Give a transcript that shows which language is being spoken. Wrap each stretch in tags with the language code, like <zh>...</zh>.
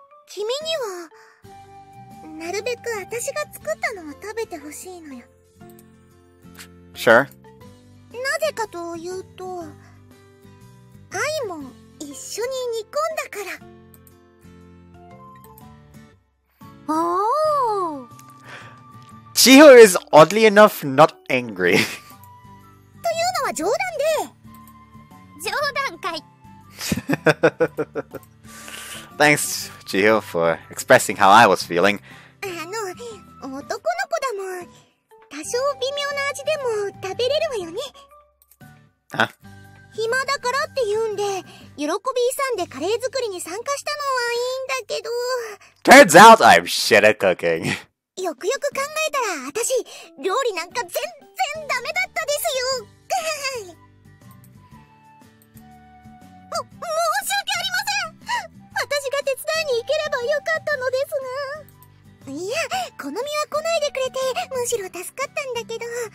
<ja>君にはなるべく私が作ったのを食べてほしいのよ。</ja> <en>Sure.</en> <ja>なぜかというと、愛も一緒に煮込んだから。おー。</ja> <en>Chiho is oddly enough not angry.</en> <ja>というのは冗談で。冗談かい。</ja> <en>Thanks, Chiho, for expressing how I was feeling.</en> <ja>男の子だもん。多少微妙な味でも食べれるわよね。あ？暇だからって言うんで、喜び勇んでカレー作りに参加したのはいいんだけど。</ja> <en>Turns out I'm shit at cooking.</en> <ja>よくよく考えたら、私、料理なんか全然ダメだったですよ。申し訳ありません。私が手伝いに行ければよかったのですが。いや、好みは来ないでくれて、むしろ助かったんだけど。</ja>